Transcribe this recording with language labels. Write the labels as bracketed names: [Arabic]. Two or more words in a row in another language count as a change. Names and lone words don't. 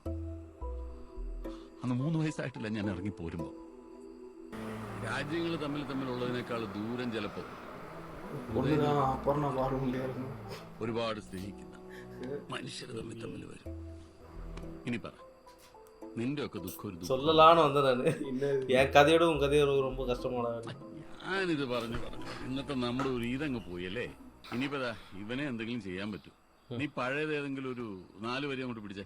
[Malayalam] അന്ന് 3 വയസ്സായിട്ടില്ല ഞാൻ ഇറങ്ങി പോരുമ്പോ. രാജ്യങ്ങൾ തമ്മിലുള്ളതിനേക്കാൾ ദൂരം ചിലപ്പോ ഒരുപാട് സ്നേഹിക്കുന്ന മനുഷ്യർ തമ്മിൽ വരും. ഇനി പറ, നിന്റെ ഒക്കെ ദുഃഖം [Tamil] சொல்லலான்னு வந்ததானு என் கதையோட உன் கதையோட ரொம்ப கஷ்டமான. [Malayalam] ഞാനിത് പറഞ്ഞു ഇന്നത്തെ നമ്മുടെ ഒരു ഇതങ്ങ് പോയല്ലേ. ഇനിയിപ്പോ ഇവനെ എന്തെങ്കിലും ചെയ്യാൻ പറ്റും. നീ പഴയത് ഏതെങ്കിലും ഒരു 4 വരി അങ്ങോട്ട് പിടിച്ചേ.